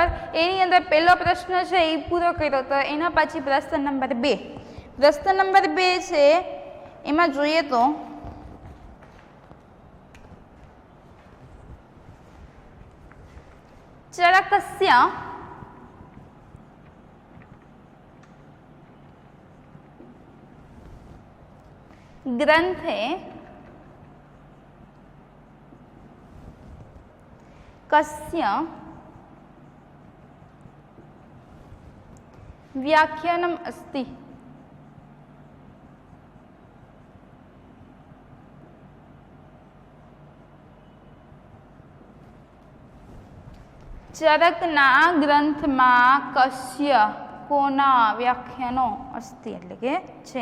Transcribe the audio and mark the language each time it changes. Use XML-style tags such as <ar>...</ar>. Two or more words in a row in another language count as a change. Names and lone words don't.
<gu>એની અંદર પહેલો પ્રશ્ન છે એ પૂરો કર્યો તો એના પછી પ્રશ્ન નંબર 2 છે એમાં જોઈએ તો</gu> <sa>ચરકસ્ય ग्रंथे कस्य व्याख्यानम् अस्ति?</sa> <gu>ચરકના ગ્રંથમાં કસ્ય કોના વ્યાખ્યાનો અસ્તિ એટલે કે છે.</gu>